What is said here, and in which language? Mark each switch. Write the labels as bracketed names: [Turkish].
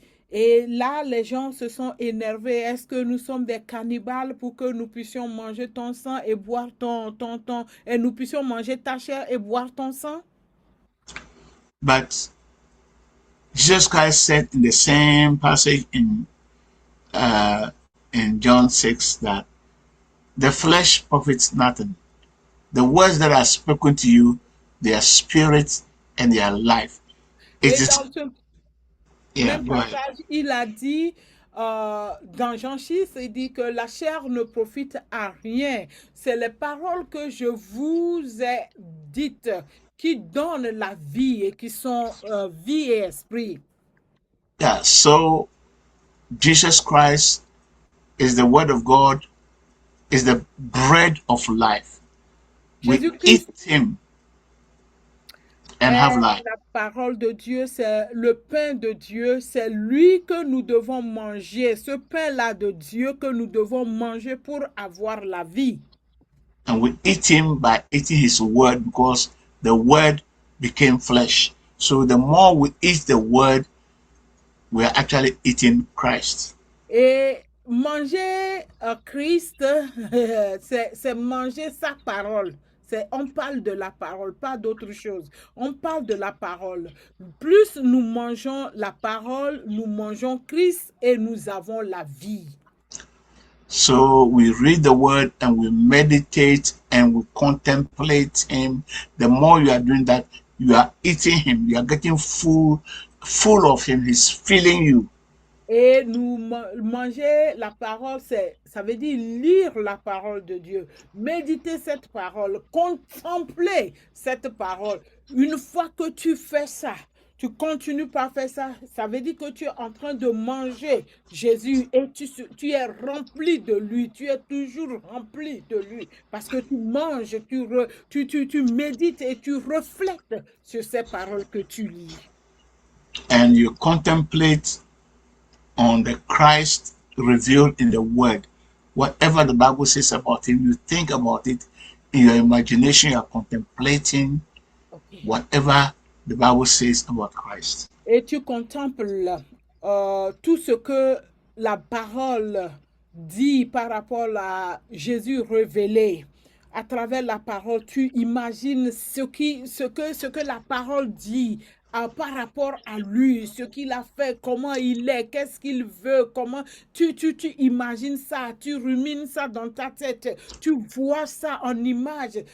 [French] Et là, les gens se sont énervés. Est-ce que nous sommes des cannibales pour que nous puissions manger ton sang et boire et nous puissions manger ta chair et boire ton sang? [English] But Jesus Christ said in the same passage in John 6 that the flesh profits nothing. The words that are spoken to you, they are spirit and they are life. It is. [French] Même passage, il a dit dans Jean 6, il dit que la chair ne profite à rien. C'est les paroles que je vous ai dites qui donnent la vie et qui sont vie et esprit. [English] Yeah, so Jesus Christ is the word of God, is the bread of life. We eat him and have life. [French] La parole de Dieu, c'est le pain de Dieu, c'est lui que nous devons manger, ce pain-là de Dieu que nous devons manger pour avoir la vie. [English] And we eat him by eating his word, because the word became flesh. So the more we eat the word, we are actually eating Christ. [French] Et manger Christ, c'est manger sa parole. On parle de la parole, pas d'autre chose. On parle de la parole. Plus nous mangeons la parole, nous mangeons Christ et nous avons la vie. [English] So we read the word and we meditate and we contemplate him. The more you are doing that, you are eating him. You are getting full of him. He's filling you. [French] Et nous manger la parole, ça veut dire lire la parole de Dieu, méditer cette parole, contempler cette parole. Une fois que tu fais ça, tu continues par faire ça, ça veut dire que tu es en train de manger Jésus et tu es rempli de lui, tu es toujours rempli de lui parce que tu manges, tu médites et tu reflètes sur ces paroles que tu lis. [English] And you contemplate on the Christ revealed in the word. Whatever the Bible says about him, you think about it in your imagination, you are contemplating whatever the Bible says about Christ. [French] Et tu contemples tout ce que la parole dit par rapport à Jésus révélé. À travers la parole, tu imagines ce que la parole dit par rapport à lui, ce qu'il a fait, comment il est, qu'est-ce qu'il veut, comment tu imagines ça, tu rumines ça dans ta tête, tu vois ça en image.